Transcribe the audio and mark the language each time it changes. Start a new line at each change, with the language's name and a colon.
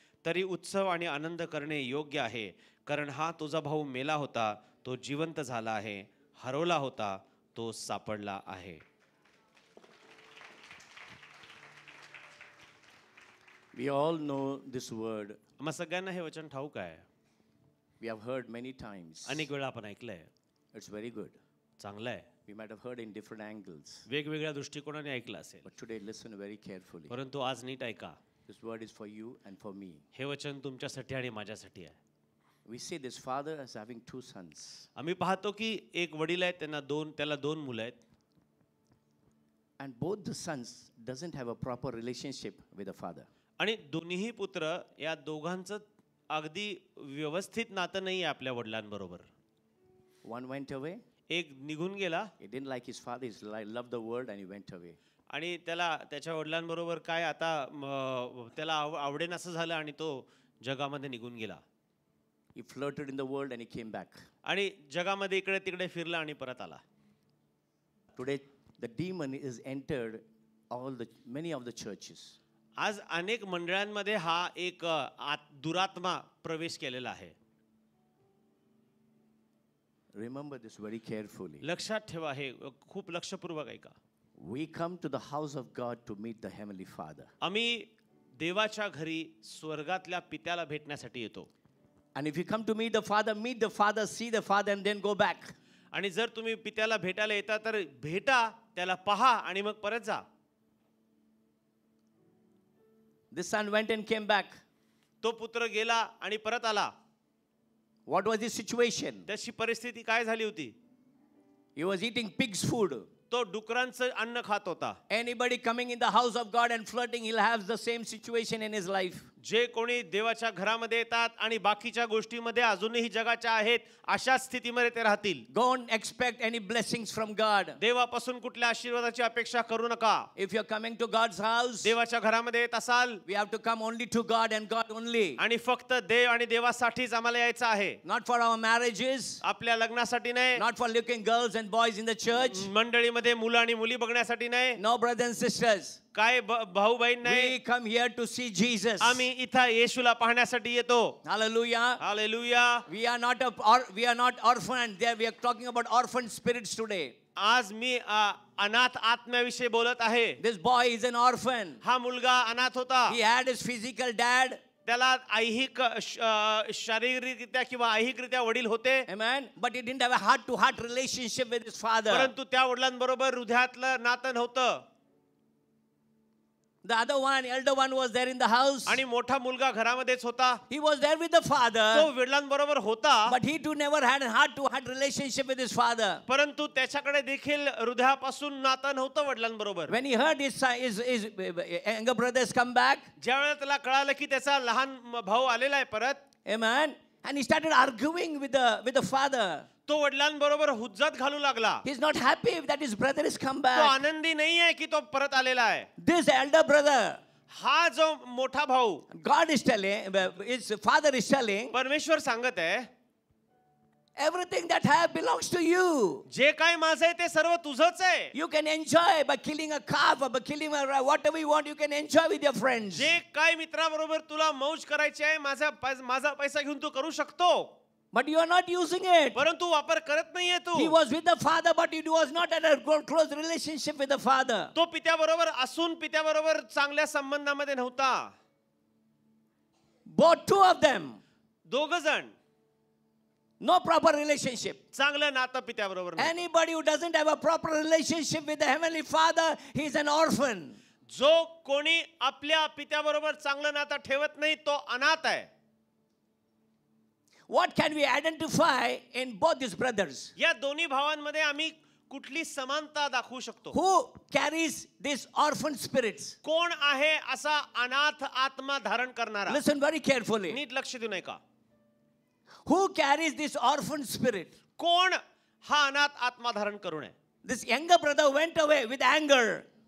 Marathi: तरी उत्सव आणि आनंद करणे योग्य आहे. कारण हा तुझा भाऊ मेला होता, तो जिवंत झाला आहे. हरवला होता, तो सापडला आहे.
English: We all know this word.
Marathi: आम्हा सगळ्यांना हे वचन ठाऊक आहे.
English: We have heard many times.
Marathi: अनेक वेळा आपण ऐकलंय.
English: It's very good.
Marathi: चांगलं आहे.
English: We might have heard in different angles.
Marathi: वेगवेगळ्या दृष्टिकोनाने ऐकलं असेल.
English: But today listen very carefully.
Marathi: परंतु आज नीट ऐका.
English: This word is for you and for me.
Marathi: हे वचन तुमच्यासाठी आणि माझ्यासाठी आहे.
English: We see this father as having 2 sons.
Marathi: आम्ही पाहतो की एक वडील आहेत, त्याला 2 मुलं आहेत.
English: And both the sons doesn't have a proper relationship with the father.
Marathi: आणि दोन्हीही पुत्र या दोघांचं अगदी व्यवस्थित नातं नाही आहे आपल्या वडिलांबरोबर.
English: One went away.
Marathi: एक निघून गेला.
English: He didn't like his father. He loved the world and he went away.
Marathi: आणि त्याला त्याच्या वडिलांबरोबर काय आता त्याला आवडेन असं झालं आणि तो जगामध्ये निघून गेला.
English: He flirted in the world and he came back.
Marathi: आणि जगामध्ये इकडे तिकडे फिरला आणि परत आला.
English: Today The demon is entered many of the churches.
Marathi: आज अनेक मंडळांमध्ये हा एक दुरात्मा प्रवेश केलेला आहे.
English: Remember this very carefully.
Marathi: लक्षात ठेवा, हे खूप लक्षपूर्वक ऐका.
English: We come to the house of God to meet the Heavenly Father.
Marathi: आम्ही देवाच्या घरी स्वर्गातल्या पित्याला भेटण्यासाठी येतो.
English: And if you come to meet the Father, see the Father and then go back.
Marathi: आणि जर तुम्ही पित्याला भेटायला येता तर भेटा, त्याला पहा आणि मग परत जा.
English: The son went and came back.
Marathi: तो पुत्र गेला आणि परत आला.
English: What was his situation?
Marathi: त्याची परिस्थिती काय झाली होती?
English: He was eating pig's food.
Marathi: तो डुकरांचं अन्न खात होता.
English: Anybody coming in the house of God and flirting, he'll have the same situation in his life.
Marathi: जे कोणी देवाच्या घरामध्ये येतात आणि बाकीच्या गोष्टीमध्ये अजूनही जगाच्या आहेत, अशा स्थितीमध्ये ते राहतील.
English: Don't expect any blessings from God.
Marathi: देवापासून कुठल्या आशीर्वादाची अपेक्षा करू नका.
English: If you're coming to God's house,
Marathi: देवाच्या घरामध्ये येत असाल,
English: we have to come only to God and God only.
Marathi: आणि फक्त देव आणि देवासाठीच आम्हाला यायचं आहे.
English: Not for our marriages,
Marathi: आपल्या लग्नासाठी नाही,
English: not for looking girls and boys in the church.
Marathi: मंडळीमध्ये मुलं आणि मुली बघण्यासाठी नाही,
English: No, brothers and sisters.
Marathi: काय भाऊ बहीण नाही.
English: We come here to see Jesus.
Marathi: आम्ही इथं येशूला पाहण्यासाठी येतो.
English: Hallelujah.
Marathi: Hallelujah.
English: We are not orphans. There we are talking about orphan spirits today.
Marathi: आज मी अनाथ आत्म्याविषयी बोलत आहे.
English: This boy is an orphan.
Marathi: हा मुलगा अनाथ होता.
English: He had his physical dad.
Marathi: त्याला ऐहिक शारीरिकरित्या किंवा ऐहिकरित्या वडील होते.
English: Amen. But he didn't have a heart-to-heart relationship with his father.
Marathi: परंतु त्या वडिलांबरोबर हृदयातलं नातं नव्हतं.
English: The other one, elder one, was there in the house.
Marathi: आणि मोठा मुलगा घरामध्येच होता.
English: He was there with the
Marathi: तो
English: father.
Marathi: वडिलांबरोबर होता,
English: But he too never had a heart-to-heart relationship with his father.
Marathi: परंतु त्याच्याकडे देखील हृदयापासून नातं नव्हतं वडिलांबरोबर.
English: When he heard his younger brothers come back,
Marathi: ज्यावेळेला त्याला कळालं की त्याचा लहान भाऊ आलेला आहे परत,
English: amen, and he started arguing with the father.
Marathi: तो वडिलांबरोबर हुज्जत घालू लागला.
English: He's not happy that his brother has come
Marathi: तो
English: back.
Marathi: आनंदी नाही आहे की तो परत आलेला आहे.
English: This elder brother,
Marathi: हा जो मोठा भाऊ,
English: God is telling, his father is telling,
Marathi: परमेश्वर सांगत आहे,
English: everything that I have belongs to you.
Marathi: जे काय माझं आहे ते सर्व तुझंच आहे.
English: You can enjoy by killing a calf or by killing whatever you want. You can enjoy with your friends.
Marathi: जे काय मित्राबरोबर तुला मौज करायची आहे, माझा पैसा घेऊन तू करू शकतो.
English: But you are not using it.
Marathi: परंतु वापर करत नाहीये तू.
English: He was with the father, but he was not at a close relationship with the father.
Marathi: तो पित्याबरोबर असून पित्याबरोबर चांगल्या संबंधामध्ये नव्हता.
English: Both two of them,
Marathi: दोघ जण
English: no proper relationship.
Marathi: चांगलं नातं पित्याबरोबर नव्हतं.
English: Anybody who doesn't have a proper relationship with the Heavenly Father, he is an orphan.
Marathi: जो कोणी आपल्या पित्याबरोबर चांगलं नातं ठेवत नाही तो अनाथ आहे.
English: What can we identify in both these brothers?
Marathi: या दोन्ही भावांमध्ये आम्ही कुठली समानता दाखवू शकतो?
English: Who carries these orphan spirits?
Marathi: कोण आहे असा अनाथ आत्मा धारण करणारा?
English: Listen very carefully.
Marathi: नीट लक्ष देऊ नये का?
English: Who carries this orphan spirit?
Marathi: कोण हा अनाथ आत्मा धारण करू नये?
English: This younger brother went away with anger.